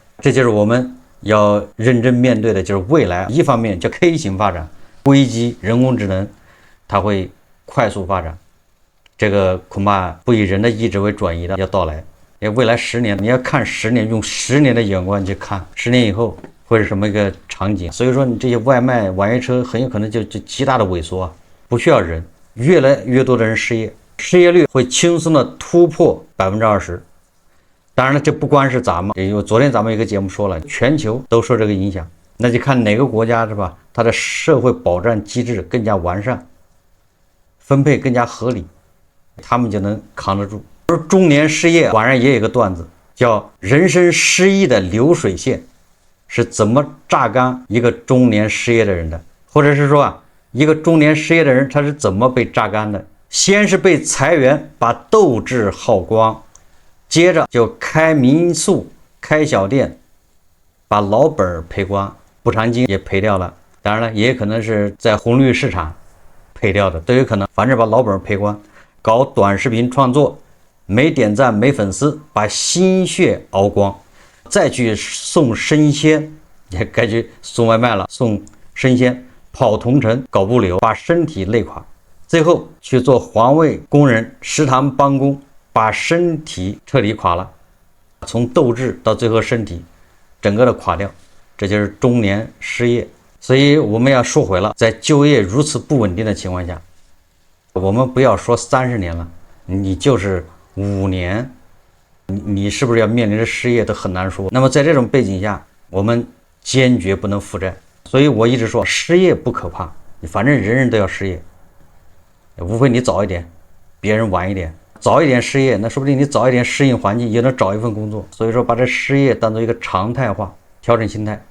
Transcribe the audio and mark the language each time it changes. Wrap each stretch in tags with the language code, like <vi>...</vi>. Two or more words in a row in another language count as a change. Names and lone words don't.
<zh>這就是我們要認真面對的，就是未來一方面叫 K 型發展，危機人工智能它會快速發展，這個恐怕不以人的意志為轉移的要到來。因為未來10年，你要看10年，用10年的眼光去看10年以後會是什麼一個場景。所以說你這些外賣、網約車很有可能就極大的萎縮啊，不需要人，越來越多的人失業，失業率會輕鬆的突破20%。當然了，這不光是咱们，因為昨天咱們一個節目說了，全球都受這個影響，那就看哪個國家是吧？它的社會保障機制更加完善，分配更加合理，他們就能扛得住。而中年失業，網上也有一個段子，叫人生失意的流水線是怎麼榨乾一個中年失業的人的。或者是說一個中年失業的人他是怎么被榨乾的？先是被裁员把斗志耗光，接着就開民宿開小店把老本賠光，補償金也賠掉了，當然了也可能是在紅綠市場賠掉的都有可能，反正把老本賠光。搞短視頻創作，沒點讚沒粉絲，把心血熬光，再去送生鮮，也該去送外賣了，送生鮮，跑同城搞物流，把身體累垮，最後去做環衛工人、食堂幫工，把身體徹底垮了，從鬥志到最後身體整個的垮掉，這就是中年失業。所以我們要說回了，在就業如此不穩定的情況下，我們不要說30年了，你就是5年，你是不是要面臨着失業都很難說。那麼在這種背景下，我們堅決不能負債。所以我一直說失業不可怕，反正人人都要失業，無非你早一點，別人晚一點。早一點失業，那說不定你早一點適應環境，也能找一份工作。所以說把這失業當做一個常態化，調整心態。</zh>